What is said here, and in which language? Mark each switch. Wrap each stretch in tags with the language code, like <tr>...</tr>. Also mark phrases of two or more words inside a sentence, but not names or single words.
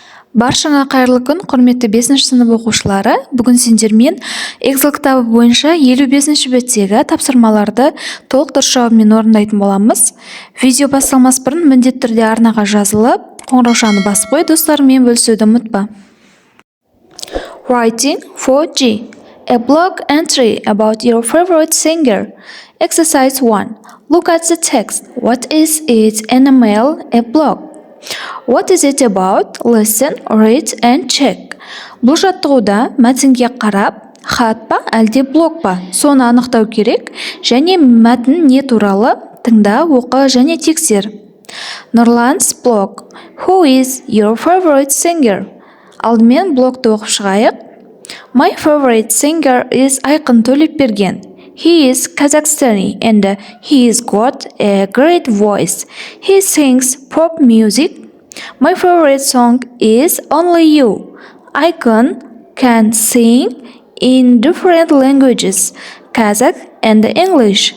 <kk>Баршаңа қайырлы күн, құрметті 5 сынып оқушылары. Бүгін сендермен Excel кітабы бойынша 55 беттегі тапсырмаларды толық дұрыс жауабымен орындайтын боламыз. Видео басталмас бұрын міндетті түрде арнаға жазылып, қоңыраушаны басып қой, достарыңмен бөлісуді ұмытпа.</kk> <en>Writing for G. A blog entry about your favorite singer. Exercise 1. Look at the text. What is it? An email, a blog. What is it about? Listen, read and check.</en> <kk>Бұл жаттығуда мәтінге қарап, хат па әлде блог па? Соны анықтау керек және мәтін не туралы тыңда, оқы және тексер.</kk> <en>Нұрлан's blog. Who is your favorite singer?</en> <kk>Алдымен блогты оқып шығайық.</kk> <en>My favorite singer is Айқын Төлепберген. He is Kazakhstani and he's got a great voice. He sings pop music. My favorite song is Only You. Aykan can sing in different languages, Kazakh and English.</en>